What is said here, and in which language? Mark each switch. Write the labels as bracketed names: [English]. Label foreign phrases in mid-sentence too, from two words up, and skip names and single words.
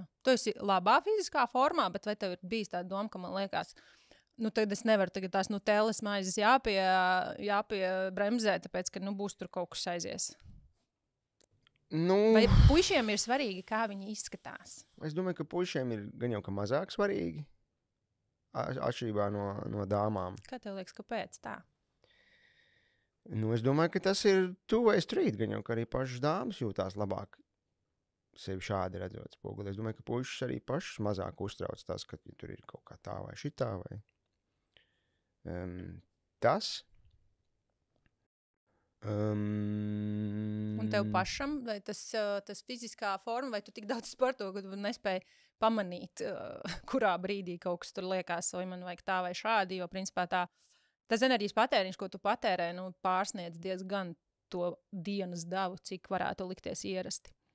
[Latvian] Tu esi labā fiziskā formā, bet vai tev ir bijis tā doma, ka man liekas, tad es nevaru tagad tās teles maizes jāpiebremzē, tāpēc, ka būs tur kaut kas aizies. Vai puišiem ir svarīgi, kā viņi izskatās? Es domāju, ka puišiem ir gan jau ka mazāk svarīgi, atšķirībā no dāmām. Kā tev liekas, kāpēc tā? Es domāju, ka tas ir [English] two-way street, [Latvian] gan jau ka arī pašas dāmas jūtās labāk sevi šādi redzot spoguli. Es domāju, ka puišas arī pašas mazāk uztrauc tas, ka tur ir kaut kā tā vai šitā vai tas. Un tev pašam, vai tas fiziskā forma, vai tu tik daudz sporto, ka tu nespēji pamanīt, kurā brīdī kaut kas tur liekas, vai man vajag tā vai šādi, jo principā tas enerģijas patēriņš, ko tu patērē, pārsniedz diezgan to dienas davu, cik varētu likties ierasti.